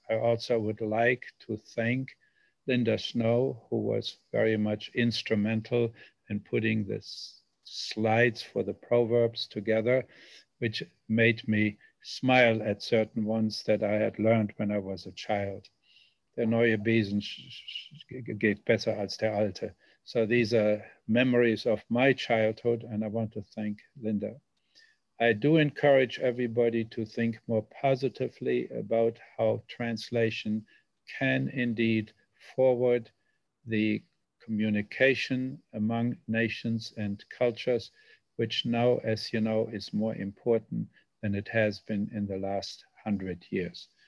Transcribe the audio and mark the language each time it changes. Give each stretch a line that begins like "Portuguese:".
English: I also would like to thank Linda Snow, who was very much instrumental in putting the slides for the proverbs together, which made me smile at certain ones that I had learned when I was a child.
German: Der neue Besen geht besser als der alte.
English: So these are memories of my childhood, and I want to thank Linda. I do encourage everybody to think more positively about how translation can indeed forward the communication among nations and cultures, which now, as you know, is more important than it has been in the last 100 years.